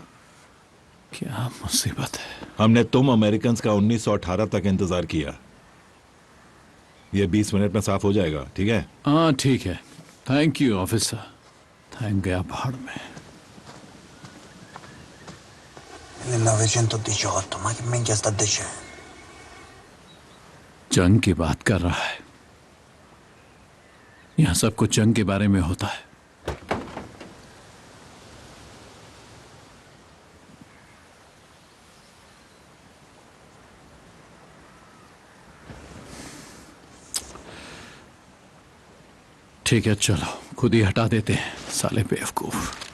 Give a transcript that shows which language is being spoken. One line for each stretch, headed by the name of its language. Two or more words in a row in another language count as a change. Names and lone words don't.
Hindi: क्या मुसीबत है। हमने तुम अमेरिकन का 1918 तक इंतजार किया। ये 20 मिनट में साफ हो जाएगा, ठीक है? हाँ ठीक है।
English: thank you officer.
Hindi: थैंक गया भाड़ में। 1918,
Italian: ma che minchia sta dicendo?
Hindi: जंग की बात कर रहा है। यहां सब कुछ जंग के बारे में होता है। ठीक है चलो, खुद ही हटा देते हैं, साले बेवकूफ।